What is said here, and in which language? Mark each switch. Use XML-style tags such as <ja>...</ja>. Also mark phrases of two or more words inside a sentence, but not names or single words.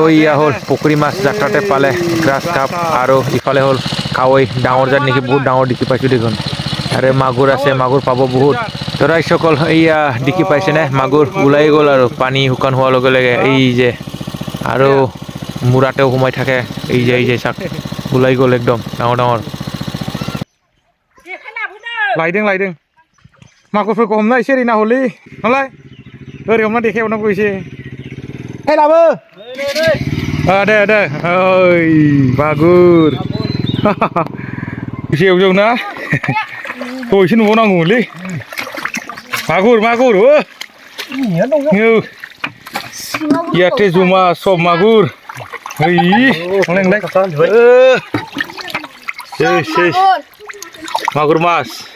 <as>ইয়া হ'ল পুখুৰী মাছ যাত্ৰাতে পালে</as> <en>grass carp</en> <as>আৰু ইফালে হ'ল কাৱৈ ডাঙৰ জাত নেকি বহুত ডাঙৰ দেখি পাইছো দেখোন আৰু মাগুৰ আছে মাগুৰ পাব বহুত তৰাই সকল ইয়া দেখি পাইছে নে মাগুৰ ওলাই গ'ল আৰু পানী শুকান হোৱাৰ লগে লগে এই যে আৰু মুৰাতেও ঘুমাই থাকে এই যে চাক ওলাই গ'ল একদম ডাঙৰ লাইদেং</as> <brx>मागुरफोरखौ हमना एसे ओरै नाहरलै नालाय ओरै हमना देखायहरना एसे हे लाबो दे ओइ मागुर एसे एवजोबना एसे नुबावनांगौमोनलै मागुर याथे जमा सब मागुर मागुर मास</brx>